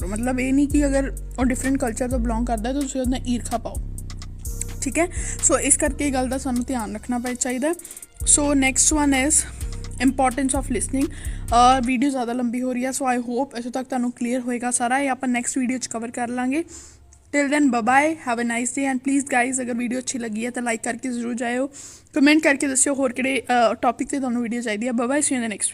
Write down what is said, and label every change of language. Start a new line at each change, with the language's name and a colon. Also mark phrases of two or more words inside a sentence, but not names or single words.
Punjabi: ਮਤਲਬ ਇਹ ਨਹੀਂ ਕਿ ਅਗਰ ਉਹ
English: different culture
Punjabi: ਤੋਂ ਬਿਲੋਂਗ ਕਰਦਾ ਤਾਂ ਤੁਸੀਂ ਉਹਦੇ ਨਾਲ ਈਰਖਾ ਪਾਓ, ਠੀਕ ਹੈ। ਸੋ ਇਸ ਕਰਕੇ ਇਹ ਗੱਲ ਦਾ ਸਾਨੂੰ ਧਿਆਨ ਰੱਖਣਾ ਚਾਹੀਦਾ।
English: so next one is importance of listening.
Punjabi: ਵੀਡੀਓ ਜ਼ਿਆਦਾ ਲੰਬੀ ਹੋ ਰਹੀ ਹੈ,
English: so I hope
Punjabi: ਇੱਥੋਂ ਤੱਕ ਤੁਹਾਨੂੰ ਕਲੀਅਰ ਹੋਏਗਾ ਸਾਰਾ। ਇਹ ਆਪਾਂ
English: next video
Punjabi: 'ਚ ਕਵਰ ਕਰ ਲਾਂਗੇ।
English: Till then bye bye, have a nice day. And please guys
Punjabi: ਅਗਰ ਵੀਡੀਓ ਅੱਛੀ ਲੱਗੀ ਹੈ ਤਾਂ ਲਾਈਕ ਕਰਕੇ ਜ਼ਰੂਰ ਜਾਓ, ਕਮੈਂਟ ਕਰਕੇ ਦੱਸਿਓ ਹੋਰ ਕਿਹੜੇ ਟੌਪਿਕ ਤੇ ਤੁਹਾਨੂੰ ਵੀਡੀਓ ਚਾਹੀਦੀ।
English: Bye bye, see you in the next.